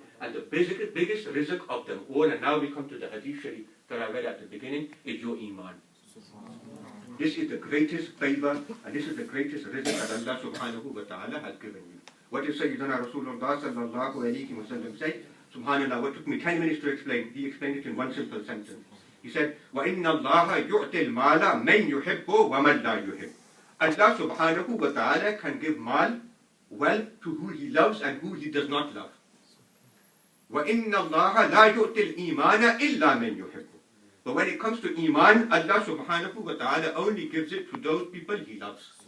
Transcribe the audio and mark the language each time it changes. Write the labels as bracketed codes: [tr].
[en] And the biggest rizq of them all, and now we come to the hadith sharif that I read at the beginning, is your iman. This is the greatest favor and this is the greatest rizq that Allah subhanahu wa ta'ala has given you. What did Sayyidina Rasulullah sallallahu alayhi wa sallam say? Subhanallah, what took me 10 minutes to explain, he explained it in one simple sentence. [ar] He said, وَإِنَّ اللَّهَ يُعْتِ الْمَالَ مَنْ يُحِبُّ وَمَنْ لَا يُحِبُّ. [en] Allah subhanahu wa ta'ala can give mal, wealth, to who he loves and who he does not love. [ar] وَإِنَّ اللَّهَ لَا يُعْتِ الْإِيمَانَ إِلَّا مَنْ يُحِبُّ. [en] But when it comes to iman, Allah subhanahu wa ta'ala only gives it to those people he loves.